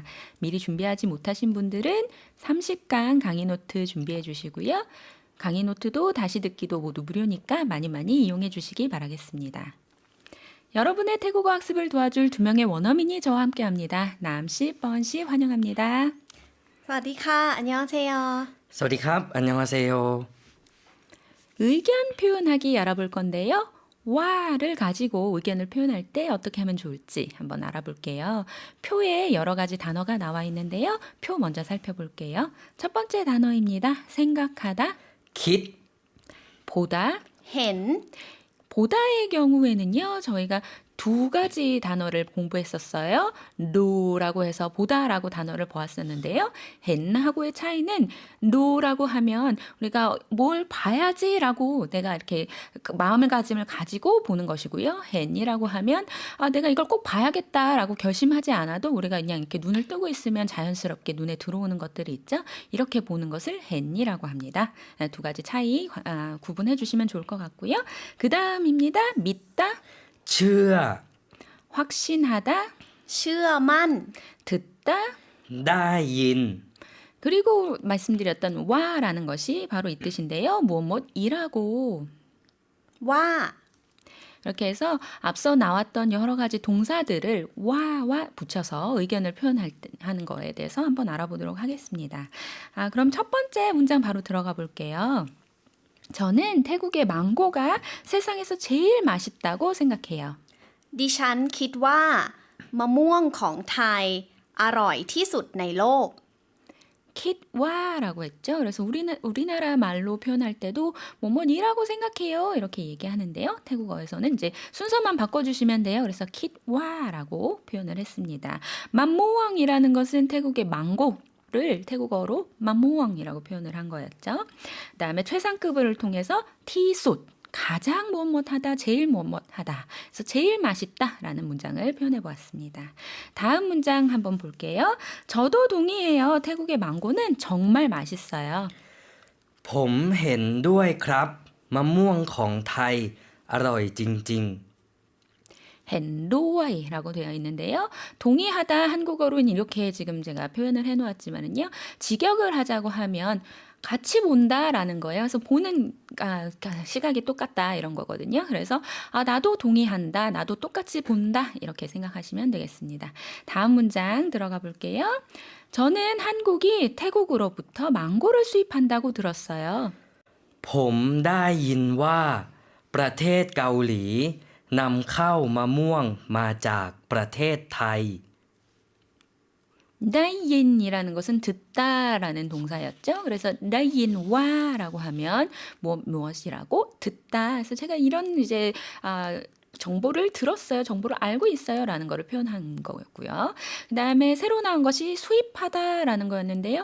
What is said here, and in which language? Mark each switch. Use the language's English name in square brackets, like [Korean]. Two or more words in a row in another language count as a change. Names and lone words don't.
[Korean] 미리 준비하지 못하신 분들은 30강 강의 노트 준비해 주시고요. 강의 노트도 다시 듣기도 모두 무료니까 많이 이용해 주시기 바라겠습니다. 여러분의 태국어 학습을 도와줄 두 명의 원어민이 저와 함께합니다. 남씨, 뻔씨 환영합니다. [Thai] สวัสดีค่ะ 안녕하세요. สวัสดีครับ 안녕하세요. [Korean] 의견 표현하기 알아볼 건데요. 와를 가지고 의견을 표현할 때 어떻게 하면 좋을지 한번 알아볼게요. 표에 여러 가지 단어가 나와 있는데요. 표 먼저 살펴볼게요. 첫 번째 단어입니다. 생각하다, [Thai] คิด [Korean] 보다. [Thai] เห็น [Korean] 보다의 경우에는요, 저희가 두 가지 단어를 공부했었어요. no라고 해서 보다라고 단어를 보았었는데요. hen하고의 차이는 no라고 하면 우리가 뭘 봐야지라고 내가 이렇게 마음가짐을 가지고 보는 것이고요. hen이라고 하면 내가 이걸 꼭 봐야겠다라고 결심하지 않아도 우리가 그냥 이렇게 눈을 뜨고 있으면 자연스럽게 눈에 들어오는 것들이 있죠. 이렇게 보는 것을 hen이라고 합니다. 두 가지 차이 구분해 주시면 좋을 것 같고요. 그 다음입니다. 믿다. [Thai] เชื่อ [Korean] 확신하다, [Thai] เชื่อมั่น [Korean] 듣다, [Thai] ได้ยิน [Korean] 그리고 말씀드렸던 와라는 것이 바로 이 뜻인데요. 무엇이라고. [Thai] ว่า [Korean] 이렇게 해서 앞서 나왔던 여러 가지 동사들을 와와 붙여서 의견을 표현하는 거에 대해서 한번 알아보도록 하겠습니다. 그럼 첫 번째 문장 바로 들어가 볼게요. 저는 태국의 망고가 세상에서 제일 맛있다고 생각해요. [Thai] ดิฉันคิดว่ามะม่วงของไทยอร่อยที่สุดในโลก [Korean] kit와라고 했죠. 그래서 우리나라 말로 표현할 때도 뭐뭐니라고 생각해요. 이렇게 얘기하는데요. 태국어에서는 이제 순서만 바꿔주시면 돼요. 그래서 kit와라고 표현을 했습니다. 맘모왕이라는 것은 태국의 망고를 태국어로 맘모왕이라고 표현을 한 거였죠. 그다음에 최상급을 통해서 티솥. 가장 무엇하다, 제일 무엇하다. 그래서 제일 맛있다라는 문장을 표현해 보았습니다. 다음 문장 한번 볼게요. 저도 동의해요. 태국의 망고는 정말 맛있어요. [Thai] ผมเห็นด้วยครับมะม่วงของไทยอร่อยจริง [Korean] hendo이라고 되어 있는데요. 동의하다 한국어로는 이렇게 지금 제가 표현을 해놓았지만은요. 직역을 하자고 하면 같이 본다라는 거예요. 그래서 보는 시각이 똑같다 이런 거거든요. 그래서 나도 동의한다, 나도 똑같이 본다 이렇게 생각하시면 되겠습니다. 다음 문장 들어가 볼게요. 저는 한국이 태국으로부터 망고를 수입한다고 들었어요. [Thai] ผมได้ยินว่าประเทศเกาหลีนำเข้ามะม่วงมาจากประเทศไทย [Korean] 나이인이라는 것은 듣다라는 동사였죠. 그래서 나이인와라고 하면 무엇이라고 듣다. 그래서 제가 이런 이제 정보를 들었어요. 정보를 알고 있어요. 라는 거를 표현한 거였고요. 그 다음에 새로 나온 것이 수입하다라는 거였는데요.